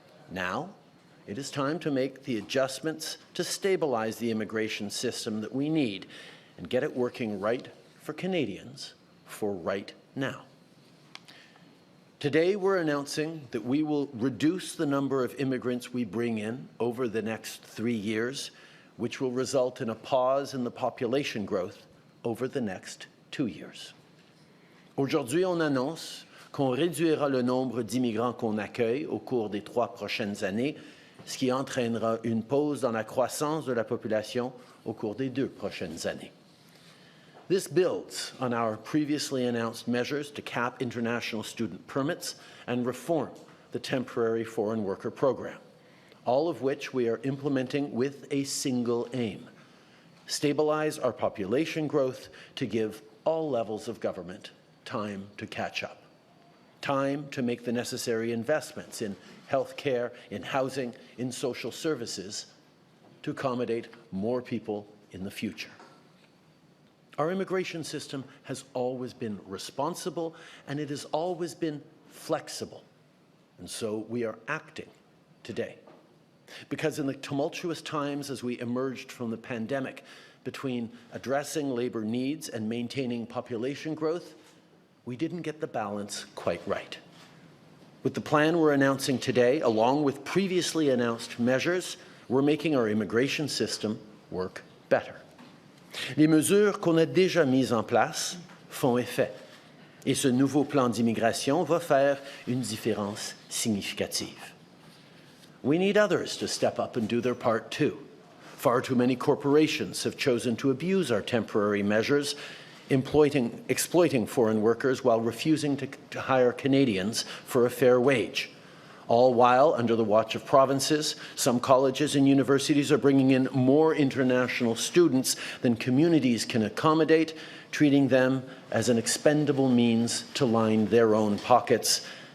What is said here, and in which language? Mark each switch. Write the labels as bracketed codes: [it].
[en] Now, it is time to make the adjustments to stabilize the immigration system that we need and get it working right for Canadians for right now. Today, we're announcing that we will reduce the number of immigrants we bring in over the next 3 years, which will result in a pause in the population growth over the next 2 years. [fr] Aujourd'hui, on annonce qu'on réduira le nombre d'immigrants qu'on accueille au cours des 3 prochaines années, ce qui entraînera une pause dans la croissance de la population au cours des 2 prochaines années. [en] This builds on our previously announced measures to cap international student permits and reform the temporary foreign worker program, all of which we are implementing with a single aim: stabilize our population growth to give all levels of government time to catch up, time to make the necessary investments in health care, in housing, in social services to accommodate more people in the future. Our immigration system has always been responsible, and it has always been flexible. And so we are acting today. Because in the tumultuous times as we emerged from the pandemic, between addressing labor needs and maintaining population growth, we didn't get the balance quite right. With the plan we're announcing today, along with previously announced measures, we're making our immigration system work better. [fr] Les mesures qu'on a déjà mises en place font effet, et ce nouveau plan d'immigration va faire une différence significative. [en] We need others to step up and do their part too. Far too many corporations have chosen to abuse our temporary measures, exploiting foreign workers while refusing to hire Canadians for a fair wage. All while, under the watch of provinces, some colleges and universities are bringing in more international students than communities can accommodate, treating them as an expendable means to line their own pockets.